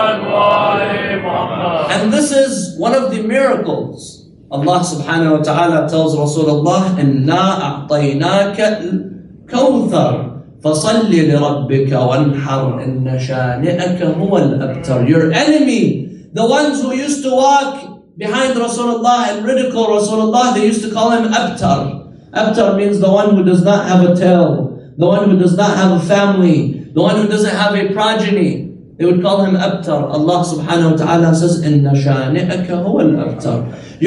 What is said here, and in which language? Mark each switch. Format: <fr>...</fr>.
<en>And this is one of the miracles. Allah subhanahu wa ta'ala tells Rasulullah,</en> <ar>إِنَّا أَعْطَيْنَاكَ كَوْثَرْ فَصَلِّ لِرَبِّكَ وَانْحَرْ إِنَّ شَانِئَكَ هُوَ الْأَبْتَرُ.</ar> <en>Your enemy, the ones who used to walk behind Rasulullah and ridicule Rasulullah, they used to call him Abtar. Abtar means the one who does not have a tail, the one who does not have a family, the one who doesn't have a progeny. They would call him Abtar. Allah subhanahu wa ta'ala says,</en> <ar>إِنَّ شَانِئَكَ هُوَ الْأَبْتَرُ.</ar>